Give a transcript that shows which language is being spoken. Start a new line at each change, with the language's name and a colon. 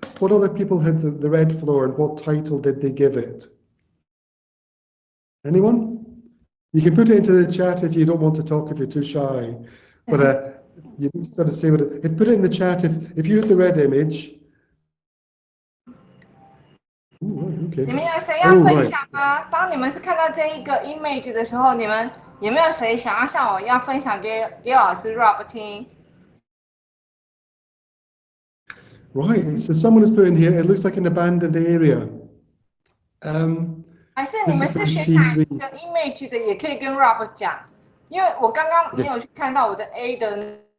English: What other people had the red floor, and what title did they give it? Anyone? You can put it into the chat if you don't want to talk, if you're too shy. But you need to sort of say what it. Put it in the chat if you had the red image. Okay.
Chinese: 你们有谁要分享吗？当你们是看到这一个 image 的时候，你们有没有谁想要像我一样分享给老师 Rob 听？
English: Right, so someone has put in here, it looks like an abandoned area.
Chinese: 还是你们是选哪一个 image 的，也可以跟 Rob 讲，因为我刚刚没有去看到我的 A 的。